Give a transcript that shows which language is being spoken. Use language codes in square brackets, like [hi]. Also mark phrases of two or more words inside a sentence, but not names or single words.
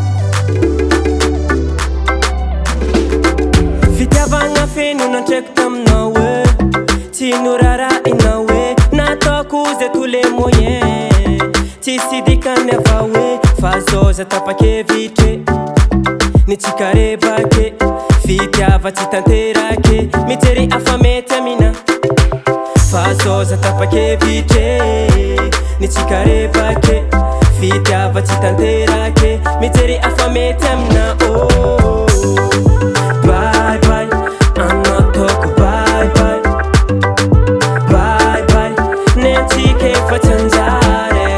[mg] Fitiavagna feno nantraiky taminao e, tsy norarahinao e, nataoko zay [fr] tous les moyens, [mg] tsisy dikany avao e, fa zao za tapakevitry nitsikarebake, fitiava tsy tanterake, mijery afa mety amina. Fa zao za tapakevitry nitsikarebake, fitiava tsy tanterake, mijery afa mety amina. [en] Oh, bye bye, anatoko bye bye, bye bye, [mg] nentsika efa tsy anjary.